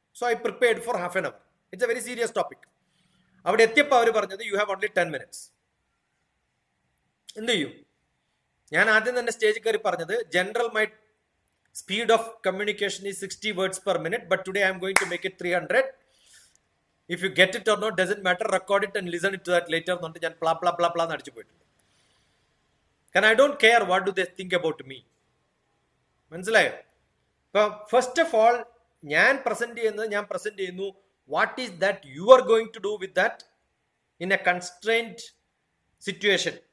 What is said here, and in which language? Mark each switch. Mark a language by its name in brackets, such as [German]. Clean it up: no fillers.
[English] So I prepared for half an hour. It's a very serious topic. [Malayalam] അവിടെ എത്തിയപ്പോൾ അവർ പറഞ്ഞത് [English] You have only 10 minutes. [Malayalam] എന്ത് ചെയ്യും? ഞാൻ ആദ്യം തന്നെ സ്റ്റേജിൽ കയറി പറഞ്ഞത് [English] General my speed of communication is 60 words per minute, but today I am going to make it 300. If you get it or not doesn't matter, record it and listen it to that later. [Malayalam] എന്നിട്ട് ഞാൻ പ്ലാ പ്ലാ പ്ലാ പ്ലാ അടിച്ചു പോയിട്ടുണ്ട്. കാരണം [English] I don't care what do they think about me. [Malayalam] മനസ്സിലായോ? [English] ഇപ്പൊ first of all [Malayalam] ഞാൻ present ചെയ്യുന്നു [English] What is that you are going to do with that in a constrained situation.